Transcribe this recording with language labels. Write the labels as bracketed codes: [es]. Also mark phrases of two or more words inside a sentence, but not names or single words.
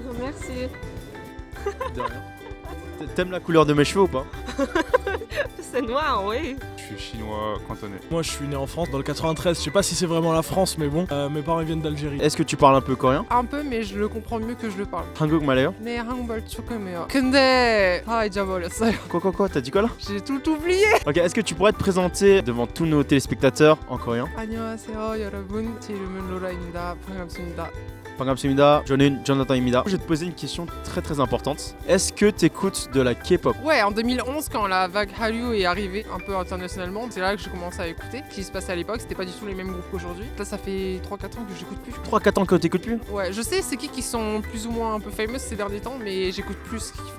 [fr] Merci. De rien. T'aimes la couleur de mes cheveux ou pas? C'est noir, oui. Je suis chinois cantonais. Moi je suis né en France dans le 93, je sais pas si c'est vraiment la France mais bon, mes parents ils viennent d'Algérie. Est-ce que tu parles un peu coréen? Un peu, mais je le comprends mieux que je le parle. [ko] 한국 말해요? 네, 한국말 조금해요. 근데 다 잊어버렸어요. [fr] Quoi, t'as dit quoi là? J'ai tout oublié. Ok, est-ce que tu pourrais te présenter devant tous nos téléspectateurs en coréen? [ko] 안녕하세요, 여러분. 제 이름은 로라입니다. 반갑습니다. 반갑습니다. 저는 Jonathan입니다. [fr] Je vais te poser une question très importante. Est-ce que t'écoutes de la K-pop? Ouais, en 2011, quand la vague Hallyu est arrivée un peu internationalement, c'est là que j'ai commencé à écouter. Ce qui se passait à l'époque, c'était pas du tout les mêmes groupes qu'aujourd'hui. Là, ça fait 3-4 ans que j'écoute plus. 3-4 ans que t'écoutes plus? Ouais, je sais c'est qui sont plus ou moins un peu famous ces derniers temps, mais j'écoute plus ce qu'ils font.